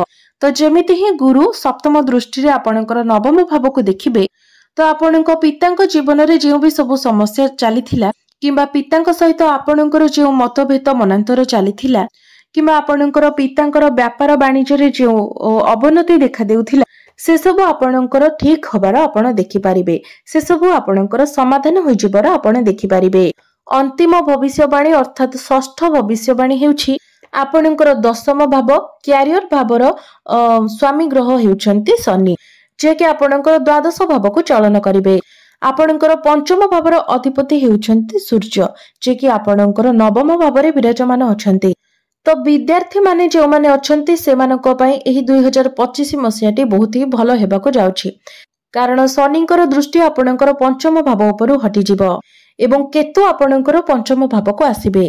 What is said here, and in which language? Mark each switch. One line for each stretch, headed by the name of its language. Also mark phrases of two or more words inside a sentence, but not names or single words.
Odia: ତ ଯେମିତି ହିଁ ଗୁରୁ ସପ୍ତମ ଦୃଷ୍ଟିରେ ଆପଣଙ୍କର ନବମ ଭାବକୁ ଦେଖିବେ ତ ଆପଣଙ୍କ ପିତାଙ୍କ ଜୀବନରେ ଯେ ଭି ସବୁ ସମସ୍ୟା ଚାଲିଥିଲା କିମ୍ବା ପିତାଙ୍କ ସହିତ ଆପଣଙ୍କର ଯୋ ମତଭେଦ ମନାନ୍ତର ଚାଲିଥିଲା କିମ୍ବା ଆପଣଙ୍କର ପିତାଙ୍କର ବ୍ୟାପାର ବାଣିଜ୍ୟରେ ଯୋ ଅବନତି ଦେଖା ଦେଉଥିଲା ସେ ସବୁ ଆପଣଙ୍କର ଠିକ ହେବାର ଆପଣ ଦେଖି ପାରିବେ ସେ ସବୁ ଆପଣଙ୍କର ସମାଧାନ ହୋଇ ଯିବାର ଆପଣ ଦେଖି ପାରିବେ। ଅନ୍ତିମ ଭବିଷ୍ୟବାଣୀ ଅର୍ଥାତ ଷଷ୍ଠ ଭବିଷ୍ୟବାଣୀ ହେଉଛି ଆପଣଙ୍କର ଦଶମ ଭାବ କ୍ୟାରିଅର ଭାବର ସ୍ୱାମୀ ଗ୍ରହ ହେଉଛନ୍ତି ଶନି ଯେ କି ଆପଣଙ୍କର ଦ୍ୱାଦଶ ଭାବକୁ ଚଳନ କରିବେ। ଆପଣଙ୍କର ପଞ୍ଚମ ଭାବର ଅଧିପତି ହେଉଛନ୍ତି ସୂର୍ଯ୍ୟ ଯେ କି ଆପଣଙ୍କର ନବମ ଭାବରେ ବିରାଜମାନ ଅଛନ୍ତି। ତ ବିଦ୍ୟାର୍ଥୀ ମାନେ ଯୋ ମାନେ ଅଛନ୍ତି ସେମାନଙ୍କ ପାଇଁ ଏହି 2025 ମସିହାଟି ବହୁତ ହିଁ ଭଲ ହେବାକୁ ଯାଉଛି କାରଣ ଶନିଙ୍କର ଦୃଷ୍ଟି ଆପଣଙ୍କର ପଞ୍ଚମ ଭାବ ଉପରୁ ହଟି ଯିବ ଏବଂ କେତୁ ଆପଣଙ୍କର ପଞ୍ଚମ ଭାବକୁ ଆସିବେ।